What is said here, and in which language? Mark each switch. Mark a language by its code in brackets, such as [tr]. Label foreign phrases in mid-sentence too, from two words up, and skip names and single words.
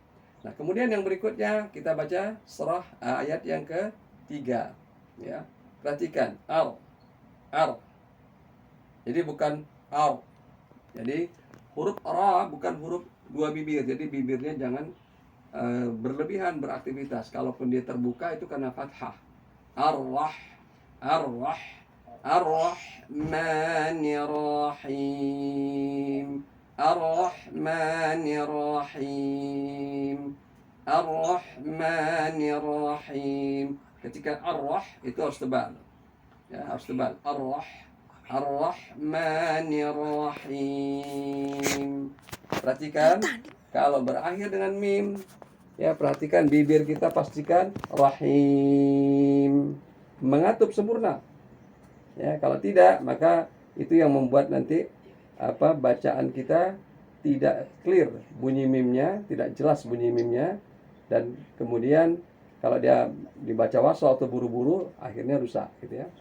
[id] Nah, kemudian yang berikutnya kita baca surah ayat yang ketiga ya. Perhatikan ar. Jadi bukan ar. Jadi Huruf ra bukan huruf dua bibir, jadi bibirnya jangan berlebihan beraktivitas. Kalaupun dia terbuka itu karena fathah. [ar] الرَّ الرَّ, الرحمن الرحيم، الرحمن الرحيم، الرحمن الرحيم. [id] Ketika ar-rah itu harus tebal, ya harus tebal. [ar] الرَّ, الرحمن الرحيم. [id] Perhatikan kalau berakhir dengan mim, ya perhatikan bibir kita pastikan rahim, mengatup sempurna. Ya, kalau tidak maka itu yang membuat nanti bacaan kita tidak clear bunyi mimnya, tidak jelas bunyi mimnya, dan kemudian kalau dia dibaca wasal atau buru-buru akhirnya rusak gitu ya.